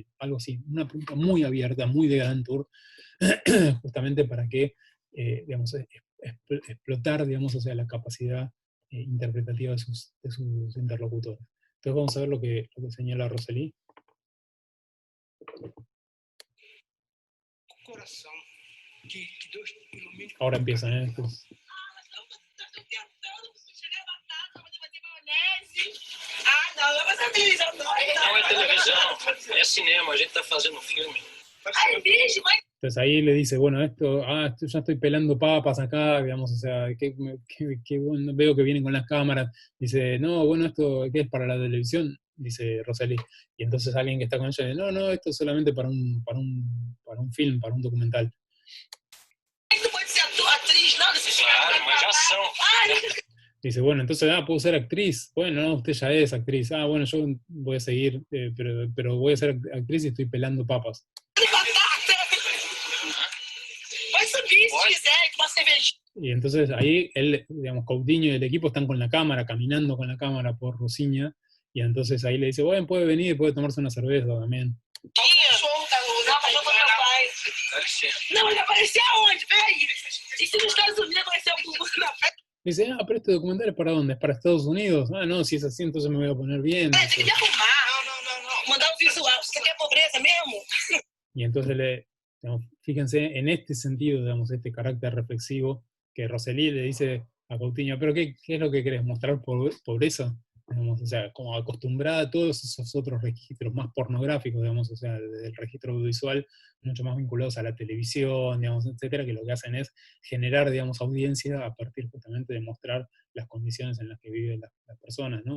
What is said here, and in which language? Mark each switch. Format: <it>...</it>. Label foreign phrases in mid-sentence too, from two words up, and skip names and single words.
<es>Algo así, una pregunta muy abierta, muy de Gran Tour, justamente para que, digamos, explotar, digamos, o sea, la capacidad interpretativa de sus interlocutores. Entonces vamos a ver lo que señala Roseli. Ahora empiezan, ¿eh?</es> <pt>Não é televisão, é cinema, a gente está fazendo filme.</pt> <es>Entonces ahí le dice, bueno, esto ya estoy pelando papas acá, digamos, o sea, que bueno, veo que vienen con las cámaras. Dice, no, bueno, esto, ¿qué es para la televisión? Dice Roseli. Y entonces alguien que está con ella dice, no, esto es solamente para un film, para un documental. Claro,</es> <pt>mas já são.</pt> <es>Dice, bueno, entonces, puedo ser actriz. Bueno, no, usted ya es actriz. Bueno, yo voy a seguir, pero voy a ser actriz y estoy pelando papas. Y entonces ahí él, digamos, Coutinho y el equipo están con la cámara, caminando con la cámara por Rosiña, y entonces ahí le dice, bueno, puede venir, puede tomarse una cerveza también. No,</es> <pt>ele apareceu aonde? Peraí. E se nos Estados Unidos apareceu algum na frente?</pt> <es>Dice, pero este documental es para dónde, es para Estados Unidos. No, si es así, entonces me voy a poner bien.</es> <pt>Tem que arrumar. Não. Mandar um visual. Você quer pobreza mesmo?</pt> <es>Y entonces digamos, fíjense en este sentido, digamos, este carácter reflexivo, que Roseli le dice a Coutinho, pero ¿qué es lo que querés? ¿Mostrar pobreza? Digamos, o sea, como acostumbrada a todos esos otros registros más pornográficos, digamos, o sea, del registro audiovisual, mucho más vinculados a la televisión, digamos, etcétera, que lo que hacen es generar, digamos, audiencia a partir justamente de mostrar las condiciones en las que viven las personas, ¿no?</es>